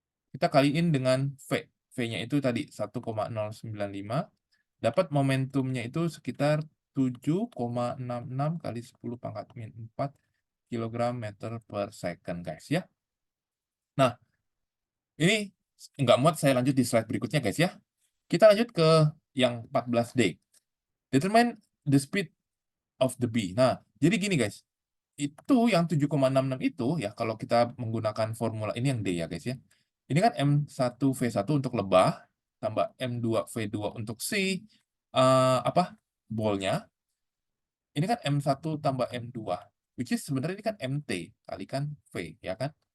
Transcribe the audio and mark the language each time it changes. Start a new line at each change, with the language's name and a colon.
Indonesian: Kita kaliin dengan V. V-nya itu tadi 1,095. Dapat momentumnya itu sekitar 7,66 kali 10 pangkat min 4 kilogram meter per second guys ya. Nah, ini nggak muat, saya lanjut di slide berikutnya guys ya. Kita lanjut ke yang 14D.
English: Determine the speed of the bee.
Indonesian: Nah, jadi gini guys. Itu yang 7,66 itu ya, kalau kita menggunakan formula ini yang D ya guys ya. Ini kan M1V1 untuk lebah tambah M2V2 untuk si ballnya. Ini kan M1 tambah M2,
English: which is
Indonesian: sebenarnya ini kan MT kalikan V ya kan.